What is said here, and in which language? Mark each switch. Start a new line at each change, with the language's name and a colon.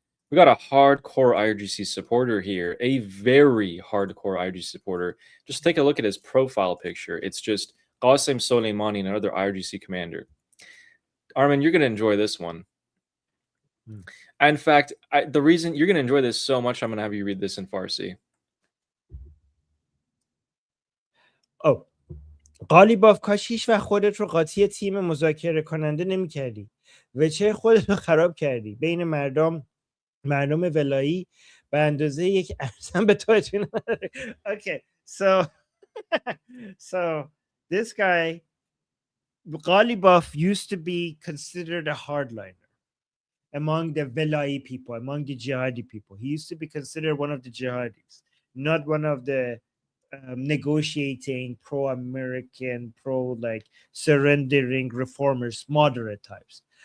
English: We got a hardcore IRGC supporter here, a very hardcore IRGC supporter. Just take a look at his profile picture. It's just Qasem Soleimani, and another IRGC commander. Armin, you're going to enjoy this one. In fact, the reason you're going to enjoy this so much, I'm going to have you read this in Farsi.
Persian: Oh, غالیباف کاش هیچ وقت خودت رو قاطی تیم مذاکره کننده نمی کردی. وجه خودت رو خراب کردی. بین مردم ولایی به اندازه یک ارزن به تو اطمینان.
English: Okay, so this guy, Ghalibaf, used to be considered a hardliner among the Velai people, among the jihadi people. He used to be considered one of the jihadis, not one of the negotiating pro-American, like surrendering reformers, moderate types.